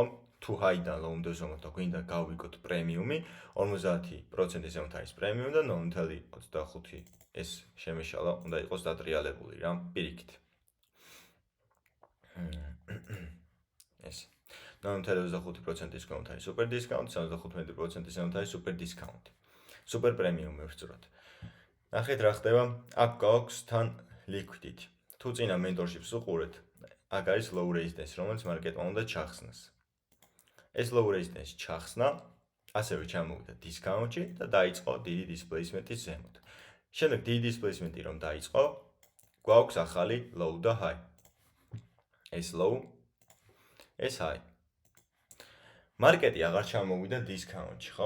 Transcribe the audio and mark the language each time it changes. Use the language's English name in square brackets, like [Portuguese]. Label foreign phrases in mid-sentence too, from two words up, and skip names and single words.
[Georgian] თუ high-დან low-მდე ვზომოთ და გვინდა გავიგოთ პრემიუმი, 50%-ის ზემოთ არის პრემიუმი და 0.25 ეს შემეშალა უნდა იყოს დატრიალებული რა, პირიქით. ეს 0.25%-ის ქვემოთ არის [English] super discount, [Georgian] 75%-ის ზემოთ არის [English] super discount. [Georgian] super პრემიუმი ვწვროთ. ნახეთ რა ხდება, აქ გვაქვს თან liquidity. თუ წინა mentorship-ს უყურეთ, აქ არის [English] low resistance, [Georgian] რომელიც მარკეტმა უნდა ჩახსნას. ეს [English] low resistance [Georgian] ჩახსნა, ასევე ჩამოვიდა discount-ში და დაიწყო დიდი displacement-ი ზემოთ. შემდეგ დიდი displacement-ი რომ დაიწყო, გვაქვს ახალი low და high. ეს low, ეს high. მარკეტი აღარ ჩამოვიდა discount-ში, ხო?